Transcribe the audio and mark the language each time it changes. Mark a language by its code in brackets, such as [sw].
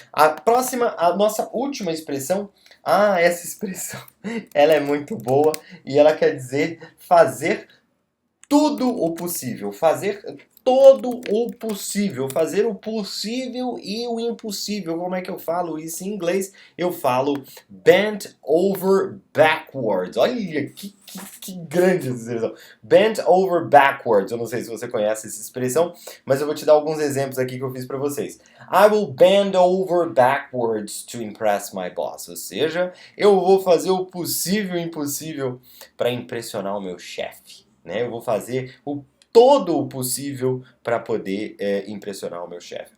[pt] A nossa última expressão, essa expressão, ela é muito boa e ela quer dizer fazer tudo o possível, fazer todo o possível, fazer o possível e o impossível. Como é que eu falo isso em inglês? Eu falo bent over backwards. Olha que grande essa expressão. Bent over backwards. Eu não sei se você conhece essa expressão, mas eu vou te dar alguns exemplos aqui que eu fiz para vocês. [en] I will bend over backwards to impress my boss. [pt] Ou seja, eu vou fazer o possível e o impossível para impressionar o meu chefe. Né? Eu vou fazer todo o possível para poder impressionar o meu chefe.